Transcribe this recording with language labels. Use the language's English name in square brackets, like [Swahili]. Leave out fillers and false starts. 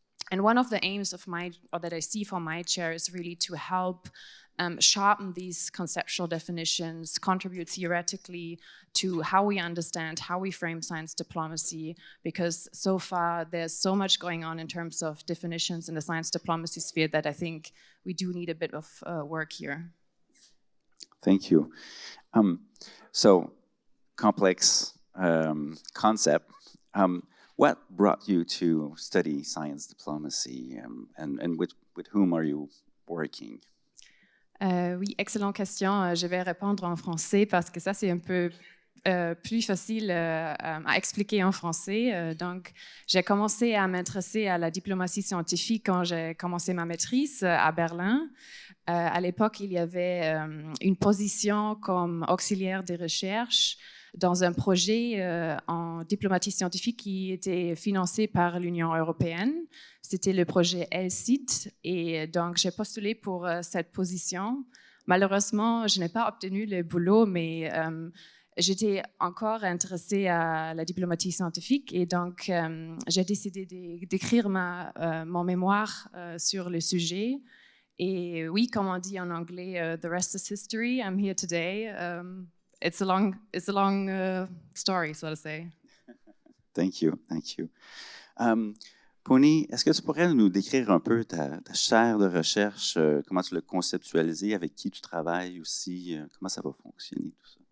[English] And one of the aims of that I see for my chair is really to help sharpen these conceptual definitions, contribute theoretically to how we understand, how we frame science diplomacy, because so far there's so much going on in terms of definitions in the science diplomacy sphere that I think we do need a bit of work here. Thank you. So, complex concept. What brought you to study science diplomacy, and with whom are you working? [French] Oui, excellente question. Je vais répondre en français parce que ça, c'est un peu plus facile à expliquer en français. Donc, j'ai commencé à m'intéresser à la diplomatie scientifique quand j'ai commencé ma maîtrise à Berlin. À l'époque, il y avait une position comme auxiliaire des recherches dans un projet en diplomatie scientifique qui était financé par l'Union européenne. C'était le projet ELSIT et donc j'ai postulé pour cette position. Malheureusement, je n'ai pas obtenu le boulot, mais j'étais encore intéressée à la diplomatie scientifique et donc j'ai décidé d'écrire mon mémoire sur le sujet. Et oui, comme on dit en anglais, [English] the rest is history. I'm here today. It's a long story, so to say. Thank you. [French] Pony, est-ce que tu pourrais nous décrire un peu ta chaire de recherche, comment tu l'as conceptualisée, avec qui tu travailles aussi, comment ça va fonctionner, tout ça?